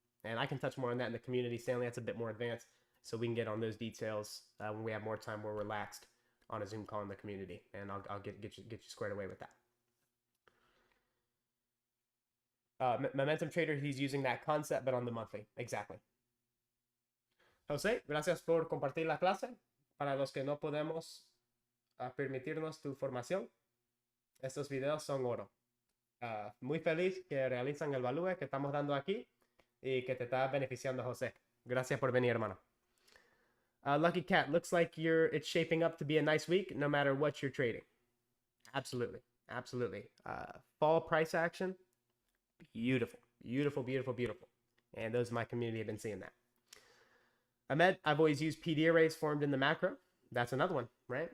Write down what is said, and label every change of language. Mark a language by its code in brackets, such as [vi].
[en] And I can touch more on that in the community. Stanley, that's a bit more advanced, so we can get on those details when we have more time. We're relaxed on a Zoom call in the community, and I'll get you squared away with that. Momentum Trader, he's using that concept, but on the monthly. Exactly. [es] José, gracias por compartir la clase. Para los que no podemos permitirnos tu formación, estos videos son oro. Muy feliz que realizan el value que estamos dando aquí y que te está beneficiando, José. Gracias por venir, hermano. [en] Lucky Cat, looks like it's shaping up to be a nice week no matter what you're trading. Absolutely. Absolutely. Fall price action, beautiful. Beautiful, beautiful, beautiful. And those in my community have been seeing that. Ahmed, I've always used PD arrays formed in the macro. That's another one, right?